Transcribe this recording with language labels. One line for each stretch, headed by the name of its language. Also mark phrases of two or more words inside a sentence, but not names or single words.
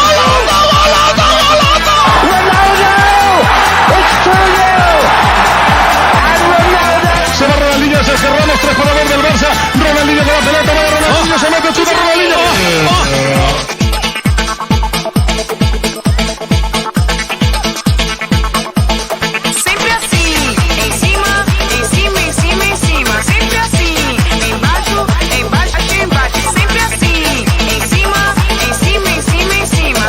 Spanish: Se va Ronaldinho, Sergio Ramos, 3 para 2 del Barça. Ronaldinho con la pelota, va Ronaldinho, se mete, chuta Ronaldinho.
Portuguese: Sempre assim, em cima, em cima, em cima, em cima. Sempre assim, embaixo, embaixo, embaixo. Sempre assim, em cima, em cima, em cima, em cima.